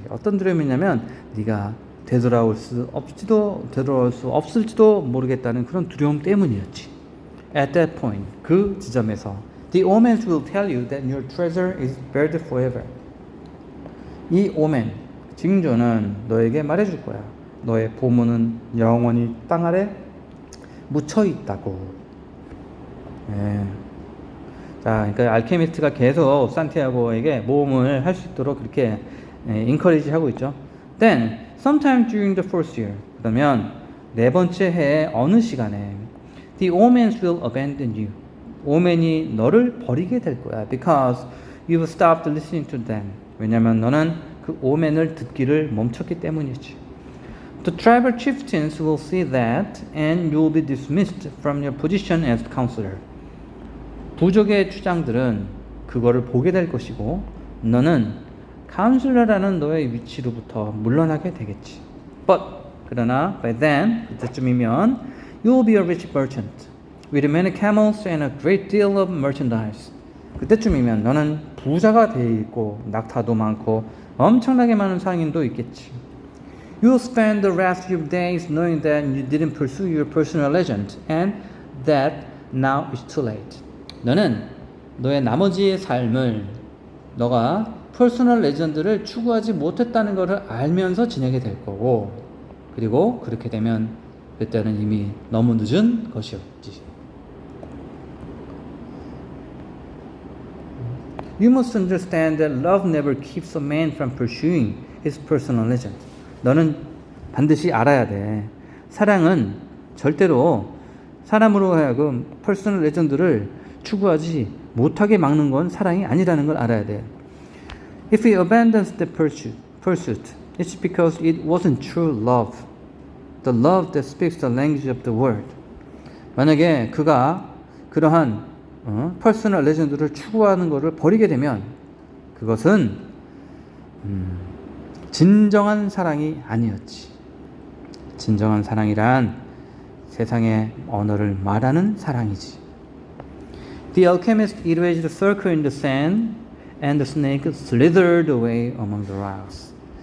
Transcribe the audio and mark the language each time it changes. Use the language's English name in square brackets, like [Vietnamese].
[Korean] 어떤 두려움이냐면 네가 되돌아올 수 없을지도 모르겠다는 그런 두려움 때문이었지. [English] At that point, [Korean] 그 지점에서 [English] the omens will tell you that your treasure is buried forever. [Korean] 이 오멘, 징조는 너에게 말해줄 거야. 너의 보물은 영원히 땅 아래 묻혀 있다고. 네. 자, 그러니까 알케미스트가 계속 산티아고에게 모험을 할 수 있도록 그렇게 인커리지 하고 있죠. [English] Then, sometime during the first year, [Korean] 그러면 네 번째 해의 어느 시간에 [English] the omens will abandon you. [Korean] 오멘이 너를 버리게 될 거야. [English] Because you've stopped listening to them. [Korean] 왜냐하면 너는 그 오멘을 듣기를 멈췄기 때문이지. [English] The tribal chieftains will see that and you will be dismissed from your position as counselor. [Korean] 부족의 추장들은 그거를 보게 될 것이고 너는 카운슬러라는 너의 위치로부터 물러나게 되겠지. [English] But [Korean] 그러나 [English] by then [Korean] 그때쯤이면 [English] you will be a rich merchant with many camels and a great deal of merchandise. [Korean] 그때쯤이면 너는 부자가 돼 있고 낙타도 많고 엄청나게 많은 상인도 있겠지. [English] You will spend the rest of your days knowing that you didn't pursue your personal legend and that now it's too late. [Korean] 너는 너의 나머지의 삶을 너가 퍼스널 레전드를 추구하지 못했다는 것을 알면서 지내게 될 거고, 그리고 그렇게 되면 그때는 이미 너무 늦은 것이었지. [English] You must understand that love never keeps a man from pursuing his personal legend. [Korean] 너는 반드시 알아야 돼. 사랑은 절대로 사람으로 하여금 퍼스널 레전드를 추구하지 못하게 막는 건 사랑이 아니라는 걸 알아야 돼. [English] If he abandons the pursuit, it's because it wasn't true love. The love that speaks the language of the world. [Korean] 만약에 그가 그러한 퍼스널 레전드를 추구하는 것을 버리게 되면 그것은 진정한 사랑이 아니었지. 진정한 사랑이란 세상의 언어를 말하는 사랑이지. [English] The alchemist erased a circle in the sand and the snake slithered away among the rocks.